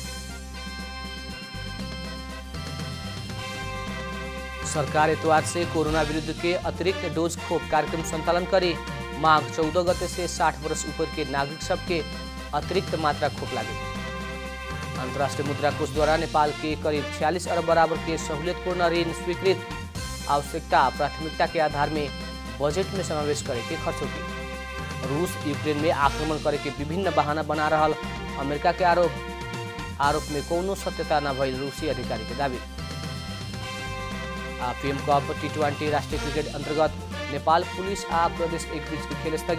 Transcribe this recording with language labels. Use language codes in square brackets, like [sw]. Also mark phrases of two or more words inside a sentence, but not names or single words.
[bho] सरकार इतवार से कोरोना विरुद्ध के अतिरिक्त डोज खोप कार्यक्रम संचालन करे। माघ 14 गते से 60 वर्ष ऊपर के नागरिक सबके अतिरिक्त मात्रा खोप लागे। अंतर्राष्ट्रीय मुद्रा कोष द्वारा नेपाल के करीब 46 अरब बराबर के सहूलियतपूर्ण ऋण स्वीकृत। आवश्यकता प्राथमिकता के आधार में बजट में समावेश करे के खर्च होगी। रूस यूक्रेन में आक्रमण करे के विभिन्न बहाना बना रहल अमेरिका के आरोप में कोनो सत्यता न भइल रूसी अधिकारी के दावी। पीएम कप T20 राष्ट्रीय क्रिकेट अंतर्गत नेपाल पुलिस आ प्रदेश 1 बीच के खेल स्थगित।